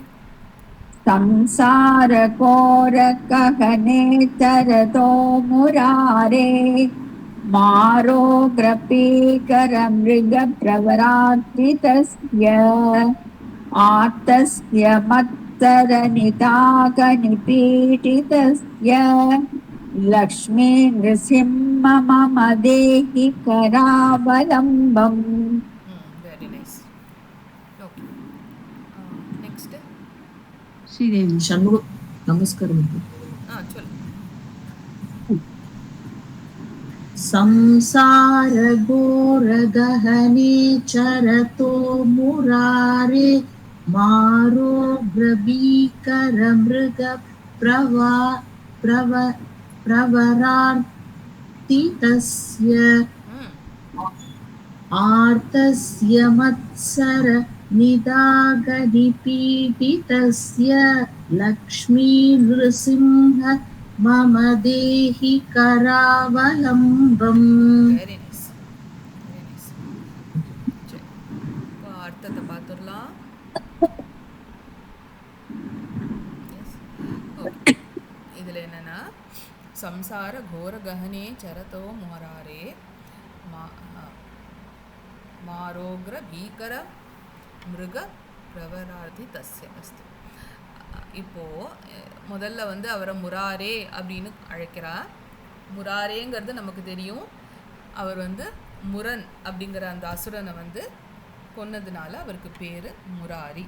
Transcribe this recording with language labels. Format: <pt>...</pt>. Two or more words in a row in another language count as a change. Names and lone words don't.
<sa>संसारकोर कहने चरतो मुरारे मारोग्रपीकर मृगप्रवरात्रितस्य आर्तस्य मत्सरनिधाघनिपीडितस्य लक्ष्मी नृसिंह मम देहि करावलम्बम्</sa> <en>very nice okay next</en> <ta>ஸ்ரீதேவி. ஷண்முக நமஸ்காரம். சொல்லு</ta> <sa>संसार घोर गहने चरतो मुरारे मारोग्रभीकर मृग प्रवरार्तितस्य आर्तस्य मत्सर निधाघनिपीडितस्य लक्ष्मी नृसिंह मम देहि करावलम्बम्.</sa> <en>very nice very nice</en> <ta>சரி இப்போ அர்த்தத்தை பார்த்துடலாம் ஓகே இதில் என்னென்னா</ta> <sa>संसार घोर गहने चरतो मोरारे मारोग्र भीकर मृग प्रवरादि तस्य अस्तु.</sa> <ta>இப்போது முதல்ல வந்து அவரை முராரே அப்படின்னு அழைக்கிறா. முராரேங்கிறது நமக்கு தெரியும், அவர் வந்து முரன் அப்படிங்கிற அந்த அசுரனை வந்து கொன்னதுனால அவருக்கு பேர் முராரி.</ta>